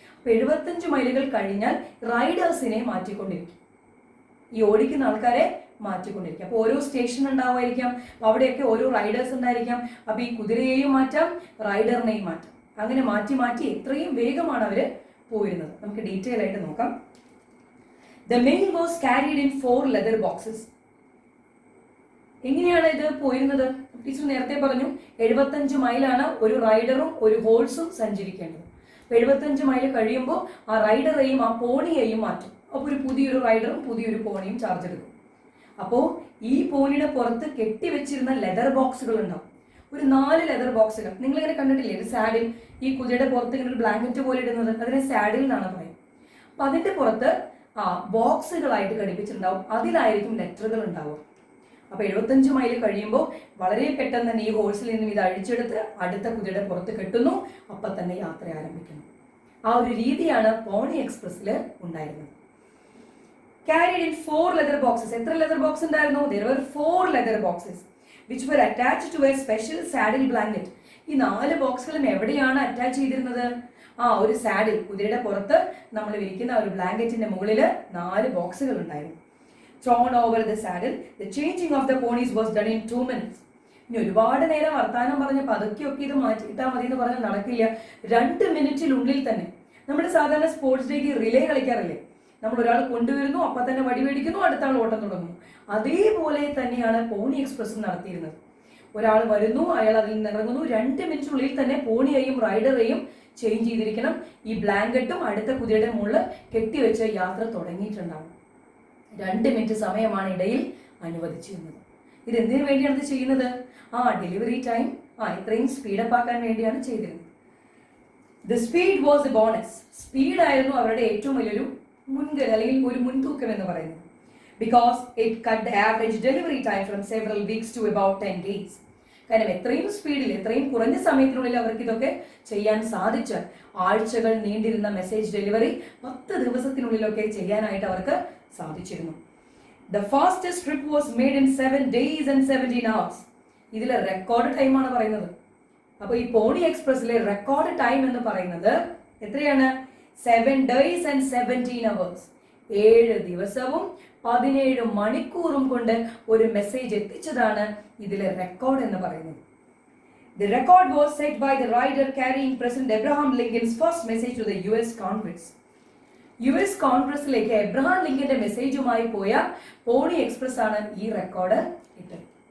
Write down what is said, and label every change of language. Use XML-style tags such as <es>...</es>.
<ml>അപ്പോൾ 75 മൈലുകൾ കഴിഞ്ഞാൽ റൈഡേഴ്സിനെ മാറ്റിക്കൊണ്ടിരിക്കും, ഈ ഓടിക്കുന്ന ആൾക്കാരെ മാറ്റിക്കൊണ്ടിരിക്കും. അപ്പോൾ ഓരോ സ്റ്റേഷൻ ഉണ്ടാവുമായിരിക്കാം, അവിടെയൊക്കെ ഓരോ റൈഡേഴ്സ് ഉണ്ടായിരിക്കാം. അപ്പോൾ ഈ കുതിരയെയും മാറ്റാം, റൈഡറിനെയും മാറ്റാം. അങ്ങനെ മാറ്റി മാറ്റി എത്രയും വേഗമാണ് അവര് പോയിരുന്നത്. നമുക്ക് ഡീറ്റെയിൽ ആയിട്ട് നോക്കാം.</ml> <en>The mail was carried in 4 leather boxes.</en> <ml>എങ്ങനെയാണ് ഇത് പോയിരുന്നത്? ടീച്ചർ നേരത്തെ പറഞ്ഞു 75 മൈലാണ് ഒരു റൈഡറും ഒരു ഹോഴ്സും സഞ്ചരിക്കേണ്ടത്. 75 മൈൽ കഴിയുമ്പോൾ ആ റൈഡറെയും ആ പോണിയെയും മാറ്റും. അപ്പോൾ ഒരു പുതിയൊരു റൈഡറും പുതിയൊരു പോണിയും ചാർജ് എടുക്കും. അപ്പോൾ ഈ പോണിയുടെ പുറത്ത് കെട്ടിവെച്ചിരുന്ന ലെതർ ബോക്സുകൾ ഉണ്ടാവും. ഒരു 4 ലെതർ ബോക്സുകൾ നിങ്ങളിങ്ങനെ കണ്ടിട്ടില്ലേ? ഒരു സാഡിൽ ഈ കുതിരയുടെ പുറത്ത് ഇങ്ങനെ ഒരു ബ്ലാങ്കറ്റ് പോലെ ഇടുന്നത്, അതിനെ സാഡിൽ എന്നാണ് പറയുന്നത്. അപ്പൊ അതിന്റെ പുറത്ത് ബോക്സുകളായിട്ട് ഘടിപ്പിച്ചിട്ടുണ്ടാവും. അതിലായിരിക്കും ലെറ്ററുകൾ ഉണ്ടാവുക. അപ്പൊ 75 മൈൽ കഴിയുമ്പോൾ വളരെ പെട്ടെന്ന് തന്നെ ഈ ഹോഴ്സിൽ നിന്നും ഇത് അഴിച്ചെടുത്ത് അടുത്ത കുതിരയുടെ പുറത്ത് കെട്ടുന്നു. അപ്പൊ തന്നെ യാത്ര ആരംഭിക്കുന്നു. ആ ഒരു രീതിയാണ് പോണി എക്സ്പ്രസ്സിൽ ഉണ്ടായിരുന്നത്.</ml> <en>Carried in 4 leather boxes.</en> <ml>എത്ര ലെതർ ബോക്സ് ഉണ്ടായിരുന്നു?</ml> <en>There were 4 leather boxes which were attached to a special saddle blanket.</en> <ml>ഈ 4 ബോക്സുകളും എവിടെയാണ് അറ്റാച്ച് ചെയ്തിരുന്നത്? ഒരു സാഡിൽ, കുതിരയുടെ പുറത്ത് നമ്മൾ വിരിക്കുന്ന ഒരു ബ്ലാങ്കറ്റിന്റെ മുകളിൽ 4 ബോക്സുകൾ ഉണ്ടായിരുന്നു.</ml> <en>Thrown over the saddle, the changing of the ponies was done in 2 minutes.</en> <ml>ഇനി ഒരുപാട് നേരം വർത്താനം പറഞ്ഞ് പതുക്കെയൊക്കെ ഇത് മാറ്റിയിട്ടാൽ മതി എന്ന് പറഞ്ഞാൽ നടക്കില്ല. 2 മിനിറ്റിനുള്ളിൽ തന്നെ. നമ്മൾ സാധാരണ സ്പോർട്സ് ഡേക്ക് റിലേ കളിക്കാറില്ലേ? നമ്മൾ ഒരാൾ കൊണ്ടുവരുന്നു, അപ്പൊ തന്നെ വടി മേടിക്കുന്നു, അടുത്ത ആൾ ഓട്ടം തുടങ്ങുന്നു. അതേപോലെ തന്നെയാണ് പോണി എക്സ്പ്രസ് നടത്തിയിരുന്നത്. ഒരാൾ വരുന്നു, അയാൾ അതിൽ നിന്ന് ഇറങ്ങുന്നു. 2 മിനിറ്റിനുള്ളിൽ തന്നെ പോണിയെയും റൈഡറെയും ചേഞ്ച് ചെയ്തിരിക്കണം. ഈ ബ്ലാങ്കറ്റും അടുത്ത കുതിരയുടെ മുകളിൽ കെട്ടിവെച്ച് യാത്ര തുടങ്ങിയിട്ടുണ്ടാവും. 2 മിനിറ്റ് സമയമാണ് ഇടയിൽ അനുവദിച്ചിരുന്നത്. ഇത് എന്തിനു വേണ്ടിയാണ് ഇത് ചെയ്യുന്നത്? ഡെലിവറി ടൈം ഇത്രയും സ്പീഡപ്പ് ആക്കാൻ വേണ്ടിയാണ് ചെയ്തിരുന്നത്.</ml> <en>The speed was a bonus.</en> <ml>സ്പീഡായിരുന്നു അവരുടെ ഏറ്റവും വലിയൊരു മുൻകരുതൽ അല്ലെങ്കിൽ ഒരു മുൻതൂക്കം എന്ന് പറയുന്നത്.</ml> <en>Because it cut the average delivery time from several weeks to about 10 days.</en> <ml>കാരണം എത്രയും സ്പീഡിൽ, എത്രയും കുറഞ്ഞ സമയത്തിനുള്ളിൽ അവർക്ക് ഇതൊക്കെ ചെയ്യാൻ സാധിച്ചാൽ ആഴ്ചകൾ നീണ്ടിരുന്ന മെസ്സേജ് ഡെലിവറി 10 ദിവസത്തിനുള്ളിലൊക്കെ ചെയ്യാനായിട്ട് അവർക്ക് സാധിച്ചിരുന്നു.</ml> <en>The fastest trip was made in 7 days and 17 hours.</en> <ml>ഇതിലെ റെക്കോർഡ് ടൈമാണ് പറയുന്നത്. അപ്പോൾ ഈ പോണി എക്സ്പ്രസിലെ റെക്കോർഡ് ടൈം എന്ന് പറയുന്നത് എത്രയാണ്?</ml> <en>7 days and 17 hours.</en> <ml>7 ദിവസവും 17 മണിക്കൂറും കൊണ്ട് ഒരു മെസ്സേജ് എത്തിച്ചതാണ് ഇതിലെ റെക്കോർഡ് എന്ന് പറയുന്നത്.</ml> <en>The record was set by the rider carrying President Abraham Lincoln's first message to the US Congress.</en> <ml>US കോൺഗ്രസിലേക്ക് എബ്രഹാം ലിങ്കന്റെ മെസ്സേജുമായി പോയ പോണി എക്സ്പ്രസ് ആണ് ഈ റെക്കോർഡ് ഇട്ടത്.</ml>